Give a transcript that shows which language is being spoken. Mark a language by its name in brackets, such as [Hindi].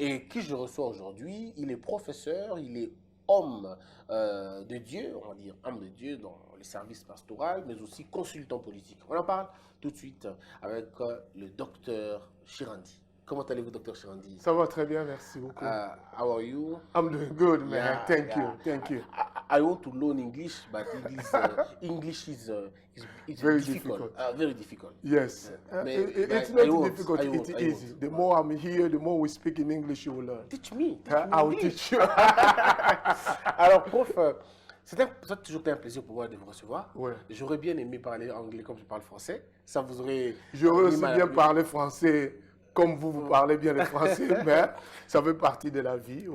[French] Et qui je reçois aujourd'hui, il est professeur, il est homme de Dieu, on va dire homme de Dieu dans les services pastoraux, mais aussi consultant politique. On en parle tout de suite avec le docteur Chirandi. Comment allez-vous, docteur Chirandi? Ça va très bien, merci beaucoup. [English] How are you? I'm doing good, man. Yeah, Thank you. I want to learn English, but English is very difficult. Very difficult. Yes. It's not difficult, it's easy. The more I'm here, the more we speak in English, you will learn. Teach me. I will teach you. [French] Alors, prof, ça a toujours été un plaisir pour moi de vous recevoir. Ouais. J'aurais bien aimé parler anglais comme je parle français. Ça vous aurait... J'aurais aussi bien parlé français comme vous parlez bien le français, mais ça fait partie de la vie. Oui.